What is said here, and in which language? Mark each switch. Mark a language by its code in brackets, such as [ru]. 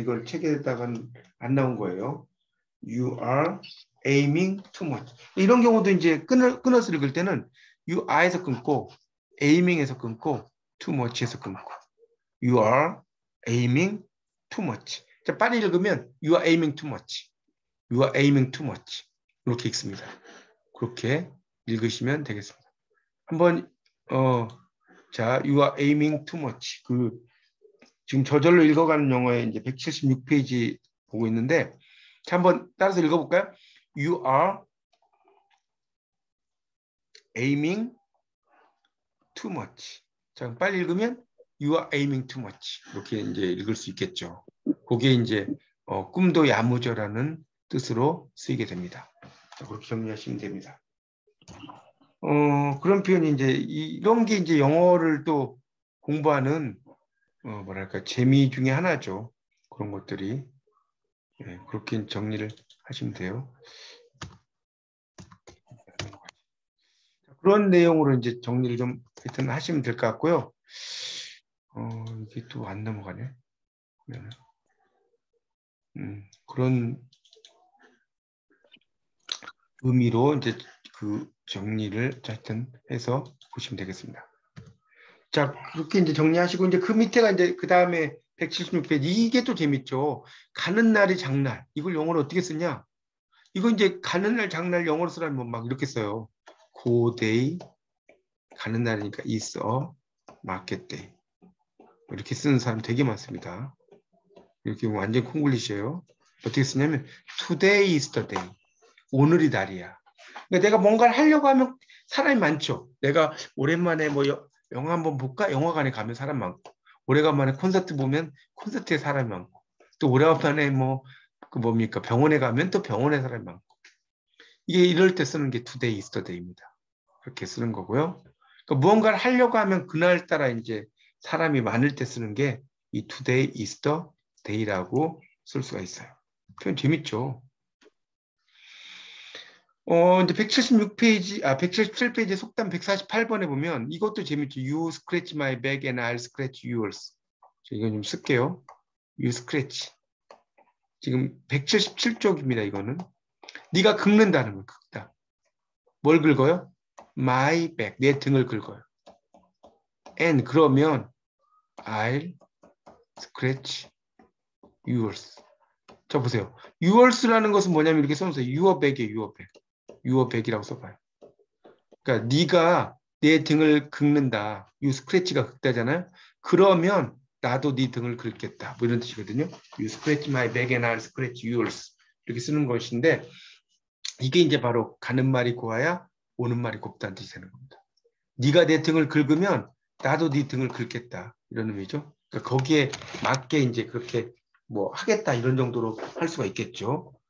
[ko] 이걸 책에다가는 안 나온 거예요. You are aiming too much. 이런 경우도 이제 끊어서 읽을 때는 You are에서 끊고 aiming에서 끊고 too much에서 끊고 You are aiming too much. [en] 자, 빨리 읽으면 You are aiming too much. You are aiming too much. 이렇게 읽습니다. [ko] 그렇게 읽으시면 되겠습니다. [en] 한번 자, you are aiming too much. [ko] 그 지금 저절로 읽어가는 영어에 이제 176페이지 보고 있는데 자, 한번 따라서 읽어볼까요? [en] You are aiming too much. 자, 빨리 읽으면 you are aiming too much. [ko] 이렇게 이제 읽을 수 있겠죠. 그게 이제 꿈도 야무져라는 뜻으로 쓰이게 됩니다. 자, 그렇게 정리하시면 됩니다. 그런 표현이 이제 이런 게 이제 영어를 또 공부하는 뭐랄까 재미 중에 하나죠. 그런 것들이 그렇게 정리를 하시면 돼요. 그런 내용으로 이제 정리를 좀 하여튼 하시면 될 것 같고요. 이게 또 안 넘어가네. 그런 의미로 이제 그 정리를 하여튼 해서 보시면 되겠습니다. 자, 그렇게 이제 정리하시고 이제 그 밑에가 이제 그 다음에 176페이지 이게 또 재밌죠. 가는 날이 장날. 이걸 영어로 어떻게 쓰냐? 이거 이제 가는 날 장날 영어로 쓰라면 막 이렇게 써요. [en] Go day 가는 날이니까 is a market day. [ko] 이렇게 쓰는 사람 되게 많습니다. 이렇게 완전 콩글리시예요. [en] 어떻게 쓰냐면 today is the day. [ko] 오늘이 날이야. 그러니까 내가 뭔가를 하려고 하면 사람이 많죠. 내가 오랜만에 뭐 영화 한번 볼까? 영화관에 가면 사람 많고, 오래간만에 콘서트 보면 콘서트에 사람이 많고, 또 오래간만에 뭐 그 뭡니까? 병원에 가면 또 병원에 사람이 많고. 이게 이럴 때 쓰는 게 today is the day 입니다. 그렇게 쓰는 거고요. 그러니까 무언가를 하려고 하면 그날따라 이제 사람이 많을 때 쓰는 게 이 today is the day 라고 쓸 수가 있어요. 표현 재밌죠? 이제 176페이지, 177페이지 속담 148번에 보면 이것도 재밌죠. [en] You scratch my back and I'll scratch yours. [ko] 이건 좀 쓸게요. You scratch. 지금 177쪽입니다. 이거는. 네가 긁는다는 거, 긁다. 뭘 긁어요? My back. 내 등을 긁어요. [en] And 그러면 I'll scratch yours. [ko] 자, 보세요. yours라는 것은 뭐냐면 이렇게 써놓으세요. [en] your back이에요. your back. [ko] your back 이라고 써봐요. 그러니까 네가 내 등을 긁는다. you scratch 가 긁다잖아요. 그러면 나도 네 등을 긁겠다. 뭐 이런 뜻이거든요. [en] You scratch my back and I'll scratch yours. [ko] 이렇게 쓰는 것인데 이게 이제 바로 가는 말이 고와야 오는 말이 곱다는 뜻이 되는 겁니다. 네가 내 등을 긁으면 나도 네 등을 긁겠다. 이런 의미죠. 그러니까 거기에 맞게 이제 그렇게 뭐 하겠다 이런 정도로 할 수가 있겠죠.